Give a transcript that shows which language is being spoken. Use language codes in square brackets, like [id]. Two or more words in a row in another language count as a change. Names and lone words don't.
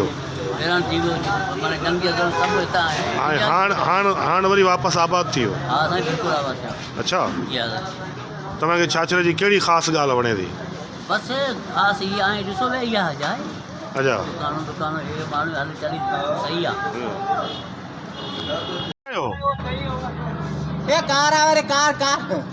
[sd] वीरान थी वियो माना जंगी सभु हितां आहे। हाणे वरी वापसि आबाद थी वियो? हा साईं बिल्कुलु आबाद थियो। अच्छा जी हा साईं। तव्हांखे छाछरे जी कहिड़ी ख़ासि ॻाल्हि वणे थी? बसि ख़ासि इहा आहे ॾिसो भई इहा आहे। अच्छा दुकान हे माण्हू हली चली सही आहे। ये कार आवे रे कार कार